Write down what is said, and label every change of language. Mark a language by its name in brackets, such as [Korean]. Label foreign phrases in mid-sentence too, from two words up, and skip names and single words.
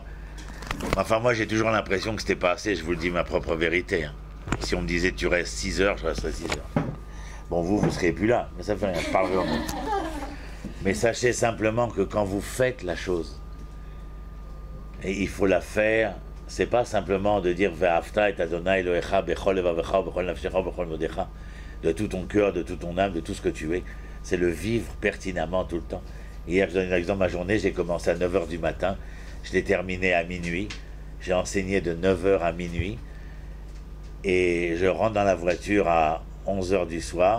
[French] Enfin, moi j'ai toujours l'impression que c'était pas assez, je vous le dis ma propre vérité. Hein. Si on me disait tu restes 6 heures, je resterais 6 heures. Bon, vous ne serez plus là, mais ça fait rien, je parlerai en même. Mais sachez simplement que quand vous faites la chose, et il faut la faire, c'est pas simplement de dire [Hebrew] ואהבת את ה' אלהיך בכל לבבך בכל נפשך בכל מאדך, [French] de tout ton cœur, de toute ton âme, de tout ce que tu es. C'est le vivre pertinemment tout le temps. Hier, je donne un exemple, ma journée, j'ai commencé à 9h du matin, je l'ai terminé à minuit, j'ai enseigné de 9h à minuit, et je rentre dans la voiture à 11h du soir.